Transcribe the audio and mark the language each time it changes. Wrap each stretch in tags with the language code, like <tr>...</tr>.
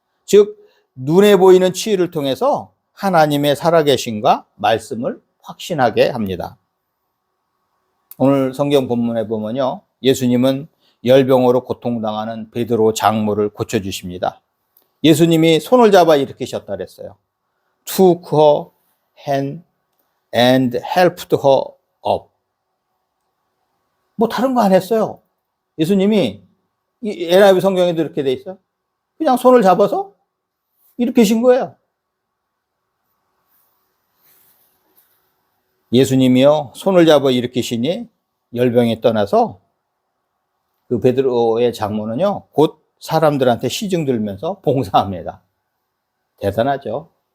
<ko>즉, 눈에 보이는 치유를 통해서 하나님의 살아계심과 말씀을 확신하게 합니다. 오늘 성경 본문에 보면요, 예수님은 열병으로 고통당하는 베드로 장모를 고쳐주십니다. 예수님이 손을 잡아 일으키셨다 그랬어요.</ko> <en>Took her hand and helped her up.</en> <ko>뭐 다른 거 안 했어요. 예수님이 NIV 성경에도 이렇게 돼 있어요. 그냥 손을 잡아서 일으키신 거예요. 예수님이요, 손을 잡아 일으키시니 열병이 떠나서 그 베드로의 장모는요, 곧 사람들한테 시중 들면서 봉사합니다. 대단하죠.</ko>